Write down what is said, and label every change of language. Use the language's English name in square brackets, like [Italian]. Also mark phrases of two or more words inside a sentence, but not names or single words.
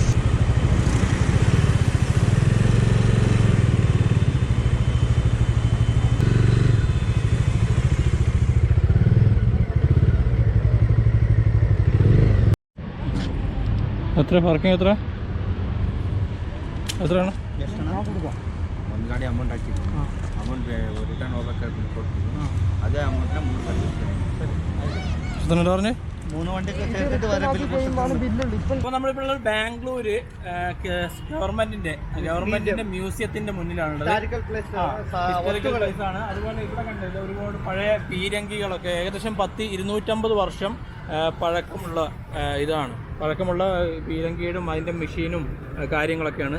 [Malayalam] എത്ര പാർക്കിംഗ് എത്രയാണ്? [Kannada] ಒಂದು ಗಾಡಿ ಅಮೌಂಟ್ ಹಾಕಿದ್ವಿ, ಅಮೌಂಟ್ ರಿಟರ್ನ್ ಹೋಗ್ಬೇಕಾದ್ರೆ ಕೊಡ್ತೀವಿ. ಅದೇ ಅಮೌಂಟ್ನ 3 [Malayalam] പറഞ്ഞേ 3 വണ്ടിക്ക് ചേർത്തിട്ട് വരെ ബില്ലുണ്ട്. ഇപ്പോൾ നമ്മളിപ്പോൾ ബാംഗ്ലൂര് ഗവൺമെന്റിന്റെ മ്യൂസിയത്തിന്റെ മുന്നിലാണുള്ളത്. ഹിസ്റ്റോറിക്കൽ പ്ലേസ് ആണ്. അതുപോലെ ഇവിടെ കണ്ടില്ല ഒരുപാട് പഴയ പീരങ്കികളൊക്കെ, ഏകദേശം 250 വർഷം പഴക്കമുള്ള പഴക്കമുള്ള പീരങ്കിയുടെ അതിൻ്റെ മെഷീനും കാര്യങ്ങളൊക്കെയാണ്.